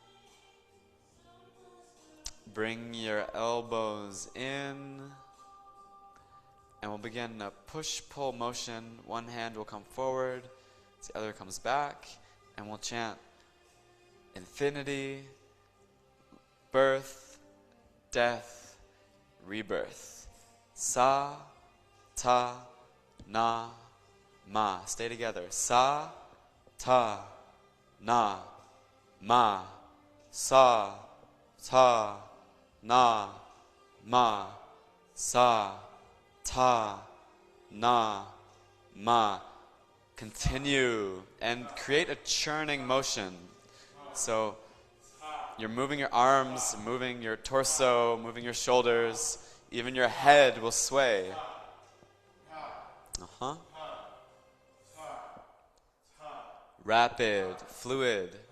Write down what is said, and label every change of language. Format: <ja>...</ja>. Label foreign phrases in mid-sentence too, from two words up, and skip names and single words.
<en>Bring your elbows in, and we'll begin a push-pull motion. One hand will come forward, the other comes back, and we'll chant infinity, birth, death, rebirth.</en> <sa>Sa, ta, na, ma.</sa> <en>Stay together.</en> <sa>Sa, ta, na, ma. Sa, ta, na, ma. Sa, ta, na, ma.</sa> <en>Continue and create a churning motion. So you're moving your arms, moving your torso, moving your shoulders, even your head will sway. Rapid, fluid.</en>